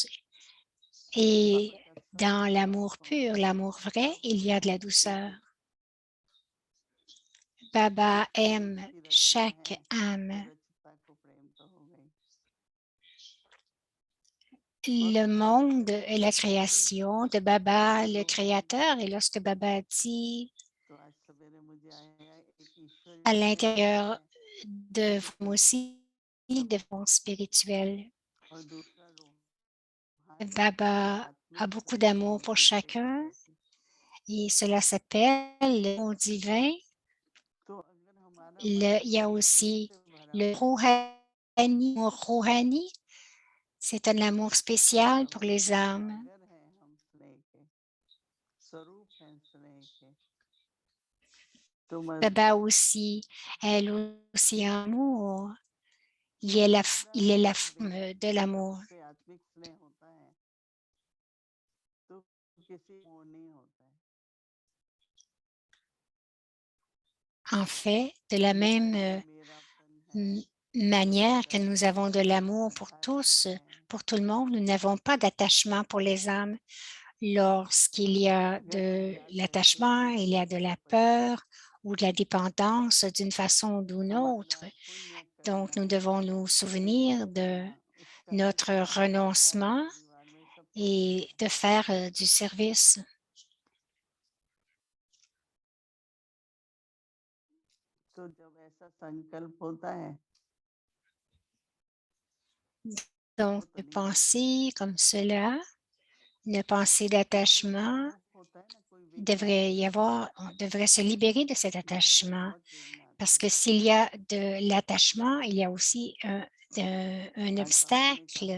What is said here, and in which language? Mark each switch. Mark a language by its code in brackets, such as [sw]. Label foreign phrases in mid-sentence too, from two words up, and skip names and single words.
[fr] Et dans l'amour pur, l'amour vrai, il y a de la douceur. Baba aime chaque âme. le monde et la création de Baba, le créateur. Et lorsque Baba dit [hi] तो आज सवेरे मुझे आया एक ईश्वरीय [fr] à [hi] प्रेम होता [fr] l'intérieur [hi] है [fr] de vous aussi, de fond spirituel, [hi] और दूसरा रूहानी या Baba आत्मिक [fr] a beaucoup [hi] स्नेह [fr] d'amour [hi] होने [fr] pour [hi] की प्रेरणा [fr] chacun [hi] रहती है। [fr] et cela s'appelle le don divin. [hi] तो अगर हमारा मन [fr] Il y a [hi] दूसरे स्नेह [fr] aussi [hi] से भरा [fr] le [hi] हुआ है [fr] Rouhani. C'est un amour [hi] तो [fr] spécial pour [hi] बाबा [fr] les âmes. [hi] सागर हैं हम स्नेह के स्वरूप हैं स्नेह के तो [fr] Baba aussi, elle aussi amour. Il est la forme de l'amour. [hi] से आत्मिक स्नेह होता है तो किसी को नहीं होता है [fr] En fait, de la même manière que nous avons de l'amour pour tous, pour tout le monde, nous n'avons pas d'attachement pour les âmes. Lorsqu'il y a de l'attachement, il y a de la peur ou de la dépendance d'une façon ou d'une autre. Donc, nous devons nous souvenir de notre renoncement et de faire du service. [hi] तो जब ऐसा संकल्प होता है [fr] Donc, penser comme cela, une pensée d'attachement, on devrait se libérer de cet attachement. Parce que s'il y a de l'attachement, il y a aussi un obstacle.